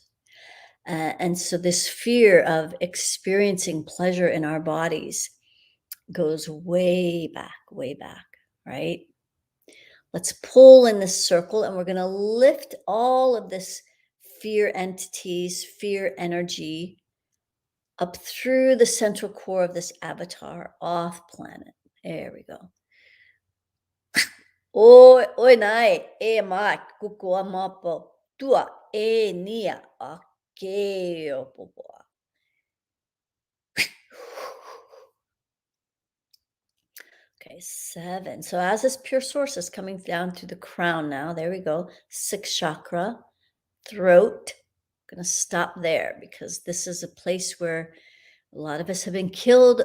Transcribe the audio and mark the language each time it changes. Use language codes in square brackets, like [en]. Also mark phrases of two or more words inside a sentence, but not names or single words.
[en] And so this fear of experiencing pleasure in our bodies goes way back, right? Let's pull in this circle and we're going to lift all of this fear entities, fear energy up through the central core of this avatar off planet. There we go. Oi nai e ma kukua mapo tua e nia a keo popoa. Okay, 7. So as this pure source is coming down to the crown now, there we go. 6th chakra, throat. I'm going to stop there because this is a place where a lot of us have been killed.